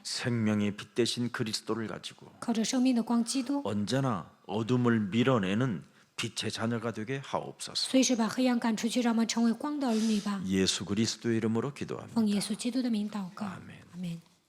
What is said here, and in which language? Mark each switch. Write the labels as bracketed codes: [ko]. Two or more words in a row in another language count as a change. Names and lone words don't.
[ko] 생명의 빛 대신 그리스도를 가지고 [zh] 靠着生命的光基督， [ko] 언제나 어둠을 밀어내는 빛의 자녀가 되게 하옵소서. [zh] 随时把黑暗赶出去，让我们成为光的儿女吧。 [ko] 예수 그리스도의 이름으로 기도합니다. [zh] 奉耶稣基督的名祷告， [ko] 아멘. [zh] 阿门。